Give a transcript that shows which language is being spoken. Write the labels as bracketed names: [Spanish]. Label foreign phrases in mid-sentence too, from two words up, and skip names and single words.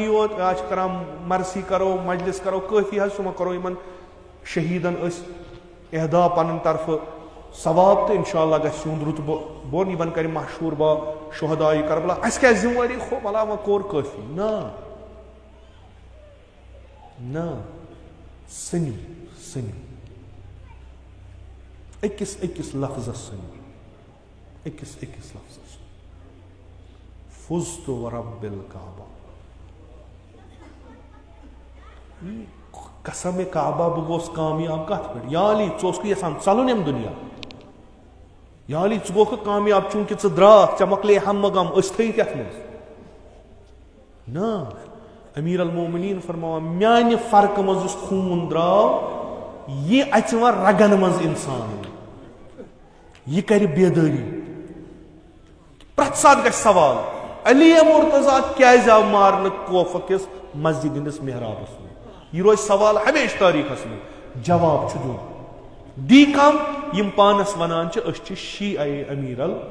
[Kashmiri] یوت یا چھِ کران مرثی کرو مجلس کرو کٲفی حظ چھُ وۄنۍ کرو یِمن شہیدن أسۍ اہدا پنٕنۍ طرفہٕ ثواب تو انشاءاللہ گژھِ یُہُنٛد رُتبہٕ بۄن یِمن کرِ مشہوٗر با شہداء کربلا اَسہِ کیٛاہ ذمہٕ وٲری کھو بلا وۄنۍ کوٚر کٲفی نہ سٔنِو سٔنِو أکِس أکِس لفظس سٔنِو أکِس أکِس لفظس [Arabic] فُزتُ وَرَبِّ الکعبہ [Kashmiri] قسم کعبہ بہٕ گوس کامیاب کتھ پٮ۪ٹھ یا علی ژٕ اوسکھٕ یژھان ژلُن ییٚمہِ دُنیا یا علی ژٕ گوکھٕ کامیاب چوٗنٛکہِ ژٕ درٛاکھ ژےٚ مۄکلے ہم غم أسۍ تھٲیِتھ یتھ منٛز نہ امیر المومنین فرماوان میانہِ فرقہٕ منٛز یُس خوٗن درٛاو یہِ اَژِ وۄنۍ رگن منٛز انسان یہِ کرِ بیدٲری پرٛٮ۪تھ ساتہٕ گژھِ سوال علی مرتضیٰ کیٛازِ آو مارنہٕ کوفہٕ کِس مسجد ہٕنٛدِس محرابس منٛز یہ روز سوال ہمیشہ تاریخس میں جواب چھُ دیُن دی کم یم پانس ونان چھِ أسۍ چھِ شیعہ امیر